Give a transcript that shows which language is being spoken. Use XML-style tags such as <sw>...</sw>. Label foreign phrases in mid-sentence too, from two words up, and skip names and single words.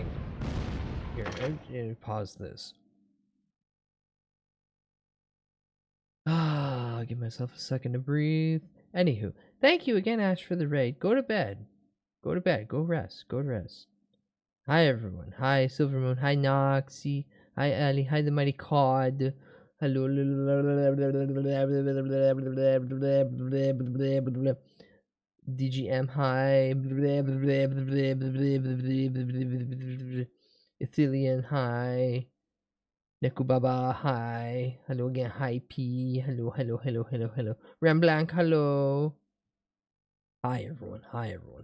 <en>Here, I pause this. I'll give myself a second to breathe. Anywho, thank you again, Ash, for the raid. Go to bed. Go to bed. Go rest. Go to rest. Hi, everyone. Hi, Silvermoon. Hi, Noxy. Hi, Ali. Hi, the Mighty Cod. Hello. DGM. Hi. Ethelian. Hi. Nekubaba, hi. Hello again, hi P. Hello. Ramblanc, hello. Hi everyone. Hi.</en>